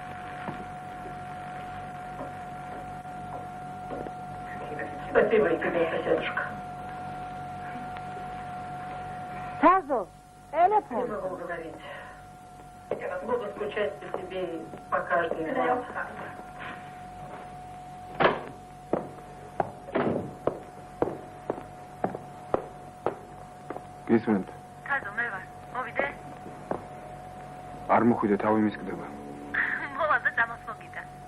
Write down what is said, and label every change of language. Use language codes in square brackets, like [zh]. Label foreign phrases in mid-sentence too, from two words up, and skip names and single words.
[ru] Спасибо и тебе, соседушка. Тазо, телефон. Не могу говорить. Я буду скучать по тебе и по каждой из вас. [ka] გისმენთ? თაზო, მე ვარ. მოვიდე? არ მოხვიდე, თავი მისკდება. მოვა და წამოს მოგიდა.